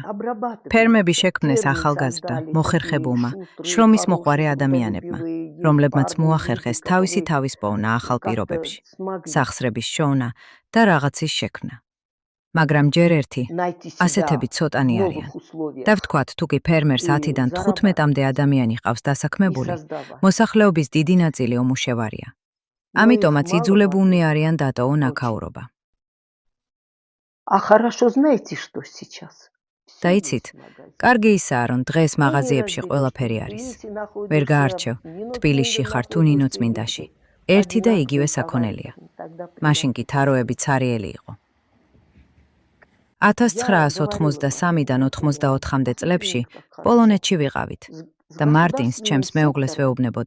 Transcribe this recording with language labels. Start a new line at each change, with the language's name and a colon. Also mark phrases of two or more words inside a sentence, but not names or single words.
Georgian: ფერმები შექმნეს ახალგაზრდა, მოხერხებულმა, შრომის მოყვარე ადამიანებმა, რომლებმაც მოახერხეს თავისი თავის პოვნა ახალ პირობებში, სახსრების შოვნა და რაღაცის შექმნა. მაგრამ ჯერ ერთი, ასეთები ცოტანი არიან. და ვთქვათ, თუ კი ფერმერს 10-დან 15-მდე ადამიანი ყავს დასაქმებული, მოსახლეობის დიდი ნაწილი ომუშევარია. ამიტომაც იძულებულნი არიან დატოვონ აქაურობა.
Russian: А хорошо знаете, что сейчас?
Georgian: და იცით, კარგი ისაა, რომ დღეს მაღაზიებში ყველაფერი არის. ვერ გაარჩევ, თბილისში ხარ თუ ნინოწმინდაში. ერთი და იგივე საქონელია. მაშინ კი თაროები ცარიელი იყო. 1983-დან 84-მდე წლებში პოლონეთში ვიყავით და მარტინს ჩემს მეუღლეს ვეუბნებოდი.